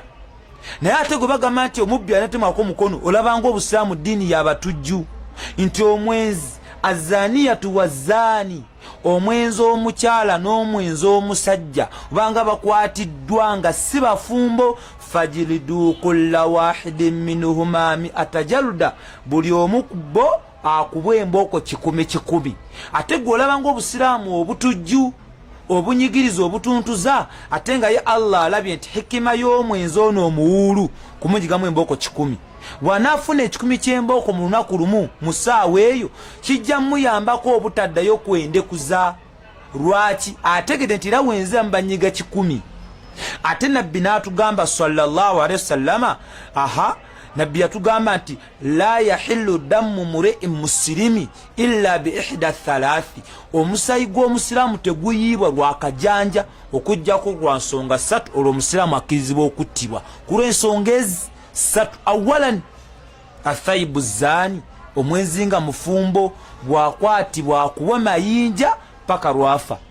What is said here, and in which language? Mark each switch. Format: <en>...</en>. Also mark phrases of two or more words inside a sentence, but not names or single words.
<lg>Naye ate gwe bagamba nti omubbi anatemwako mukono olabanga obusiraamu ddiini y'abatujju nti omwenzi</lg> <ar>الزانية والزاني,</ar> <lg>omwenzi omukyala n'omwenzi omusajja obanga bakwatiddwa nga si bafumbo</lg> <ar>فاجلدوا كل واحد منهما مائة جلدة,</ar> <lg>buli omu ku bo akubwa embooko 100. Ate gwe olabanga obusiraamu obutujju obunyigiriza obutuntuza ate nga ye Allah alabye nti hikima y'omwenzi ono omuwuulu kumujigamu embooko 10. Wanaafuna 10 ky'embooko mu lunaku lumu mu ssaawa eyo kijja muyambako obutaddayo kwendekuza. Lwaki? Ategedde nti era wenzamu banyiga 10. Ate nabbi n'atugamba</lg> <ar>صلى الله عليه وسلم,</ar> <lg>nabbi yatugamba nti</lg> <ar>لا يحل دم امرئ مسلم إلا بإحدى ثلاث,</ar> <lg>omusayi gw'omusiraamu teguyiibwa lwakajanja okujjako lwa nsonga 3 olwo omusiraamu akkirizibwa okuttibwa kulw'ensonga ezi 3.</lg> <ar>أولا الثيب الزاني,</ar> <lg>omwenzi nga mufumbo bwakwatibwa akuwa mayinja paka lwafa.</lg>